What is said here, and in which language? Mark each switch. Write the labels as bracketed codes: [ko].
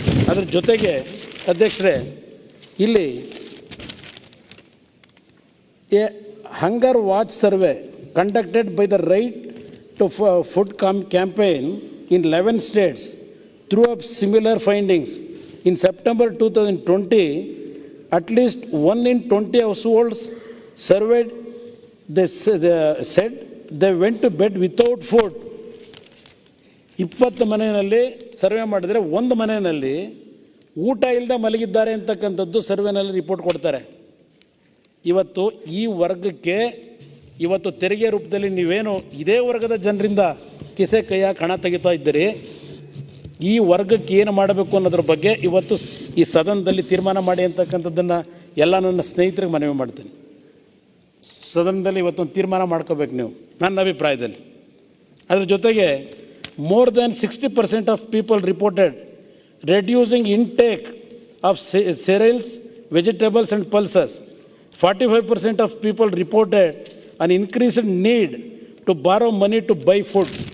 [kn] ಅದ್ರ ಜೊತೆಗೆ ಅಧ್ಯಕ್ಷರೇ, ಇಲ್ಲಿ [en] A hunger watch survey conducted by the right to food campaign in 11 states threw up similar findings. In September 2020, at least 1 in 20 households surveyed, they said they went to bed without food. [kn] 20 ಮನೆಯಲ್ಲಿ survey ಮಾಡಿದರೆ 1 ಮನೆಯಲ್ಲಿ ಊಟ ಇಲ್ಲದೆ ಮಲಗಿದ್ದಾರೆ ಅಂತಕ್ಕಂಥದ್ದು ಸರ್ವೆನಲ್ಲಿ report ಕೊಡ್ತಾರೆ. ಇವತ್ತು ಈ ವರ್ಗಕ್ಕೆ ಇವತ್ತು ತೆರಿಗೆ ರೂಪದಲ್ಲಿ ನೀವೇನು ಇದೇ ವರ್ಗದ ಜನರಿಂದ ಕಿಸೆ ಕೈಯಾಗಿ ಹಣ ತೆಗಿತಾ ಇದ್ದೀರಿ, ಈ ವರ್ಗಕ್ಕೆ ಏನು ಮಾಡಬೇಕು ಅನ್ನೋದ್ರ ಬಗ್ಗೆ ಇವತ್ತು ಈ ಸದನದಲ್ಲಿ ತೀರ್ಮಾನ ಮಾಡಿ ಅಂತಕ್ಕಂಥದ್ದನ್ನು ಎಲ್ಲ ನನ್ನ ಸ್ನೇಹಿತರಿಗೆ ಮನವಿ ಮಾಡ್ತೀನಿ. ಸದನದಲ್ಲಿ ಇವತ್ತೊಂದು ತೀರ್ಮಾನ ಮಾಡ್ಕೋಬೇಕು ನೀವು, ನನ್ನ ಅಭಿಪ್ರಾಯದಲ್ಲಿ. ಅದ್ರ ಜೊತೆಗೆ [en] More than 60% of people reported reducing intake of cereals, vegetables and pulses. 45% of people reported an increased need to borrow money to buy food.